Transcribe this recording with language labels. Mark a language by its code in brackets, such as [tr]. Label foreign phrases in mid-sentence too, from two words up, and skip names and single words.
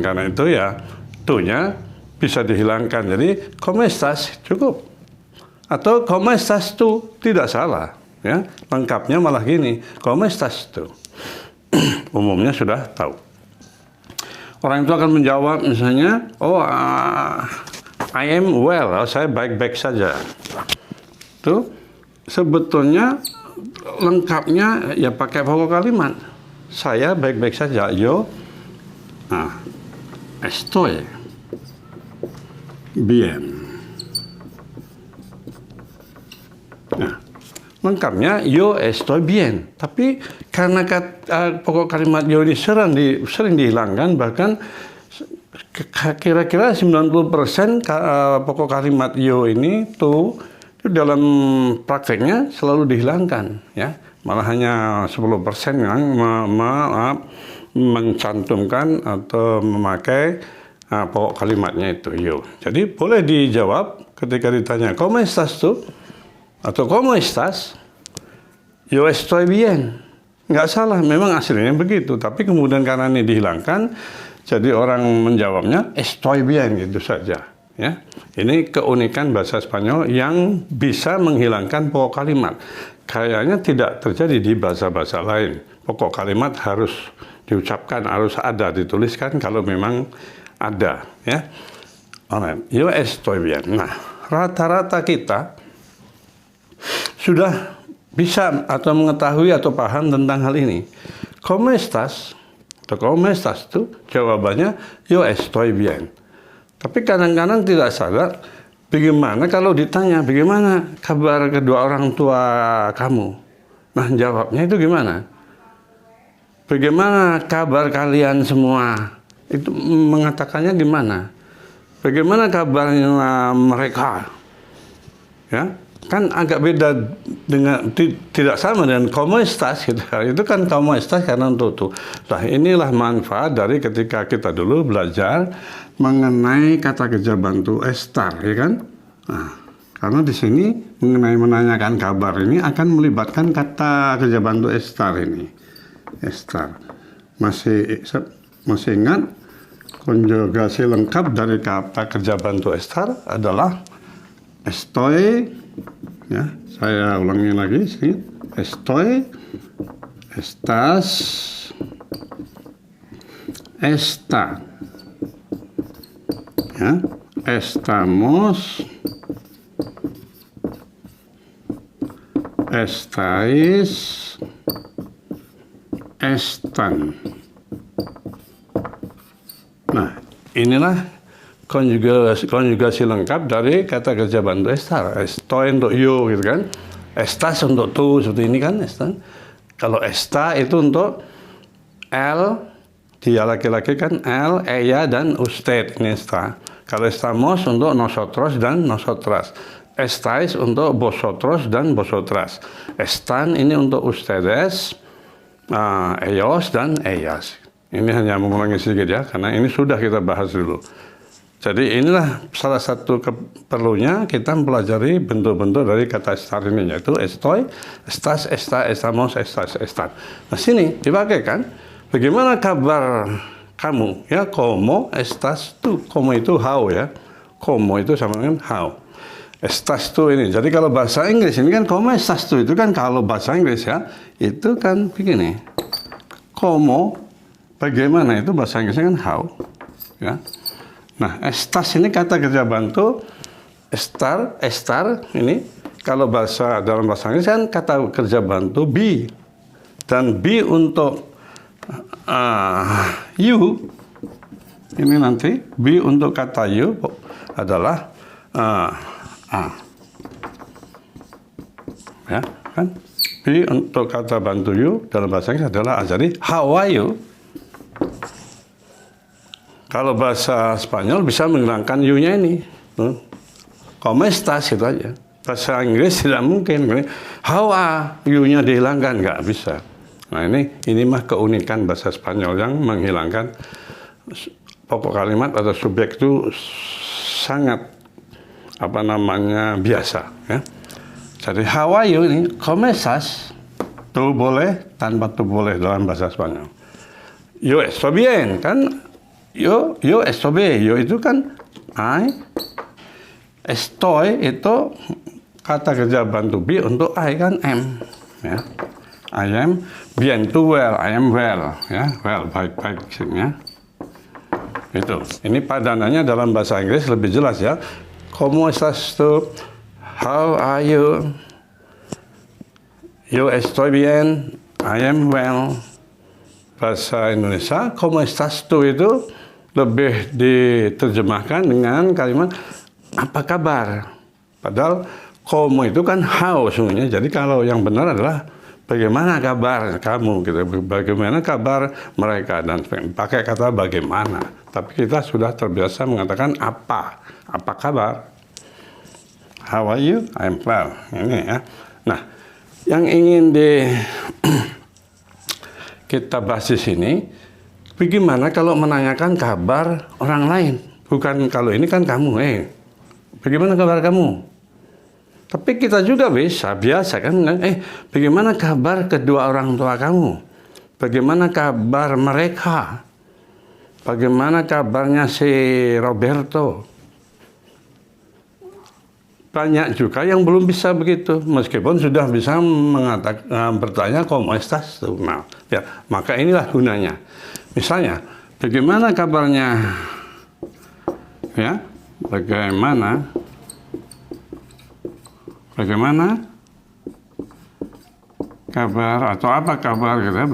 [id] Karena itu ya tu-nya bisa dihilangkan, jadi [es] ¿cómo estás? [id] Cukup, atau [es] ¿cómo estás tu? [id] Tidak salah ya, lengkapnya malah gini, [es] ¿cómo estás tu? [id] Umumnya sudah tahu. Orang itu akan menjawab misalnya, [en] I am well, [id] saya baik-baik saja. Itu sebetulnya lengkapnya ya pakai pokok kalimat. Saya baik-baik saja. [es] Yo estoy bien. [id] Nah, lengkapnya [es] yo estoy bien. [id] Tapi karena pokok kalimat yo ini sering dihilangkan, bahkan kira-kira 90% pokok kalimat yo ini tuh itu dalam prakteknya selalu dihilangkan ya, malah hanya 10% yang mencantumkan atau memakai pokok kalimatnya itu yo. Jadi boleh dijawab ketika ditanya [es] ¿cómo estás tú? Atau ¿cómo estás? Yo estoy bien. [id] Nggak salah, memang aslinya begitu, tapi kemudian karena ini dihilangkan jadi orang menjawabnya [es] estoy bien [id] gitu saja. Ya, ini keunikan bahasa Spanyol yang bisa menghilangkan pokok kalimat. Kayaknya tidak terjadi di bahasa-bahasa lain. Pokok kalimat harus diucapkan, harus ada, dituliskan kalau memang ada. [en] Ya, alright. [es] Yo estoy bien. [id] Nah, rata-rata kita sudah bisa atau mengetahui atau paham tentang hal ini. [es] ¿Cómo estás? Atau ¿cómo estás tú? [id] Jawabannya [es] yo estoy bien. [id] Tapi kadang-kadang tidak sadar, bagaimana kalau ditanya, bagaimana kabar kedua orang tua kamu? Nah, jawabnya itu gimana? Bagaimana kabar kalian semua? Itu mengatakannya gimana? Bagaimana kabarnya mereka? Ya, kan agak beda dengan, tidak sama dengan [es] ¿cómo estás? [id] Gitu. Itu kan [es] ¿cómo estás? [id] Karena untuk itu. Nah, inilah manfaat dari ketika kita dulu belajar mengenai kata kerja bantu estar, ya kan? Nah, karena di sini mengenai menanyakan kabar ini akan melibatkan kata kerja bantu estar ini. Estar. Masih ingat konjugasi lengkap dari kata kerja bantu estar adalah estoy, ya, saya ulangi lagi sini. [es] Estoy, estás, está. Ya, estamos, estáis, están. [id] Nah, inilah konjugasi lengkap dari kata kerja bantu estar. Estoy untuk you, gitu kan. Estás untuk tú, seperti ini kan, están. Kalau está itu untuk el, dia laki-laki kan, [es] el, ella, dan usted, ini está. [id] Kalau estamos untuk nosotros dan nosotras. Estáis untuk vosotros dan vosotras. [es] Están [id] ini untuk [es] ustedes, ellos, dan ellas. [id] Ini hanya mengulangi sedikit ya, karena ini sudah kita bahas dulu. Jadi inilah salah satu perlunya kita mempelajari bentuk-bentuk dari kata estar ini, yaitu [es] estoy, estás, está, estamos, estas, estan. [id] Nah sini dipakai kan, bagaimana kabar kamu? Ya, [es] como estás tú. Como itu how ya. [id] Como itu sama dengan how. [es] Estás tú ini. [id] Jadi kalau bahasa Inggris ini kan [es] como estás tú [id] itu kan kalau bahasa Inggris ya, itu kan begini. Como bagaimana itu bahasa Inggrisnya kan how. Ya. Nah, estás ini kata kerja bantu, estar ini kalau dalam bahasa Inggris kan kata kerja bantu be. Dan be untuk you ini nanti be untuk kata you adalah ya kan, be untuk kata bantu you dalam bahasa Inggris adalah jadi [en] how are you. [id] Kalau bahasa Spanyol bisa menghilangkan you-nya ini, [es] como estás [id] itu aja. Bahasa Inggris tidak mungkin [en] how are you- [id] nya dihilangkan, nggak bisa. Nah ini mah keunikan bahasa Spanyol yang menghilangkan pokok kalimat atau subjek itu sangat biasa ya. Jadi [en] how are you [id] ini [es] como estás [id] tuh boleh tanpa tuh boleh dalam bahasa Spanyol. [es] Yo estoy bien kan, yo estoy bien, [id] yo itu kan I, estoy itu kata kerja bantu be untuk I kan am ya. [en] I am bien, too well, I am well ya, well [id] baik-baik ya. Itu. Ini padanannya dalam bahasa Inggris lebih jelas ya. [es] Como estás tú? [en] How are you? [es] Yo estoy bien. [en] I am well. [id] Bahasa Indonesia, [es] como estás tú [id] itu lebih diterjemahkan dengan kalimat apa kabar. Padahal como itu kan how sebenarnya. Jadi kalau yang benar adalah bagaimana kabar kamu gitu. Bagaimana kabar mereka dan pakai kata bagaimana. Tapi kita sudah terbiasa mengatakan apa kabar. [en] How are you? I'm well. [id] Ini ya. Nah, yang ingin kita bahas di sini, bagaimana kalau menanyakan kabar orang lain? Bukan kalau ini kan kamu, bagaimana kabar kamu? Tapi kita juga biasa kan, bagaimana kabar kedua orang tua kamu? Bagaimana kabar mereka? Bagaimana kabarnya si Roberto? Banyak juga yang belum bisa begitu, meskipun sudah bisa bertanya [es] como estás. [id] Nah, ya, maka inilah gunanya. Misalnya, bagaimana kabarnya? Ya, bagaimana kabar atau apa kabar gitu ya?